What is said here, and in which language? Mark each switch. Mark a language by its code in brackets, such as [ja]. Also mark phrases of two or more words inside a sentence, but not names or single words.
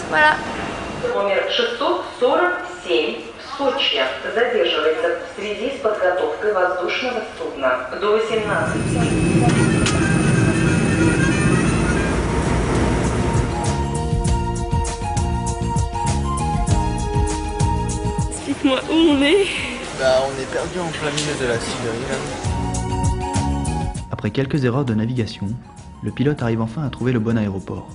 [fr] Voilà. [ru] Номер 647 в Сочи задерживается в связи с подготовкой воздушного судна до 18. [fr] Explique-moi où on est. Bah, on est perdu en plein milieu de la Sibérie là. Après quelques erreurs de navigation, le pilote arrive enfin à trouver le bon aéroport.